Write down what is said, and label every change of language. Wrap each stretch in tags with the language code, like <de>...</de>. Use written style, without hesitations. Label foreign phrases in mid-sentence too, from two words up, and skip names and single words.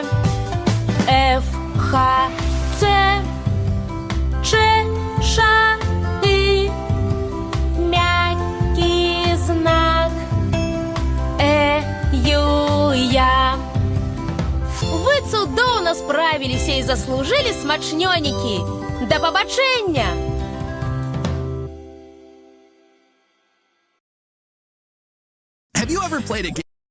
<ru>Ф, Х, Ц, Ч, Ш, И. Мягкий знак. Ю, Я.</ru> <be>Вы цудоўна справіліся і заслужылі смачнёнікі. Да пабачэння!</be> <en>Have you ever played a game?</en>